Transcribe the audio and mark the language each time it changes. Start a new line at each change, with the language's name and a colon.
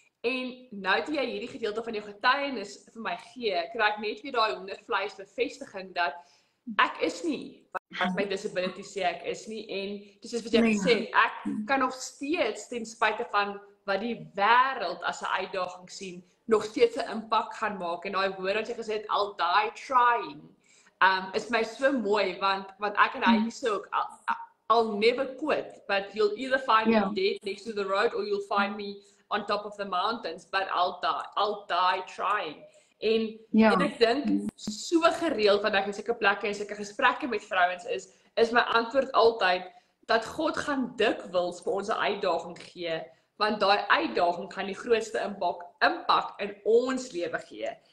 Afrikaans: En nou toe jy hierdie gedeelte van jou getuienis vir my gee, kry ek net weer daai hondervleis bevestiging dat ek is nie wat my disability sê ek is nie, en dis is wat jy gesê, ek kan nog steeds ten spyte van wat die wêreld as 'n uitdaging sien, nog steeds 'n impak gaan maak. En daai woord wat jy gesê het,
English: I'll die trying,
Afrikaans: is my so mooi, want ek en hy sê ook,
English: I'll never quit, but you'll either find me dead next to the road or you'll find me on top of the mountains, but I'll die trying.
Afrikaans: En ek dink so gereeld wat ek in sulke plekke en sulke gesprekke met vrouens is my antwoord altyd dat God gaan dikwels vir ons 'n uitdaging gee, want daai uitdaging gaan die grootste impak in ons lewe gee.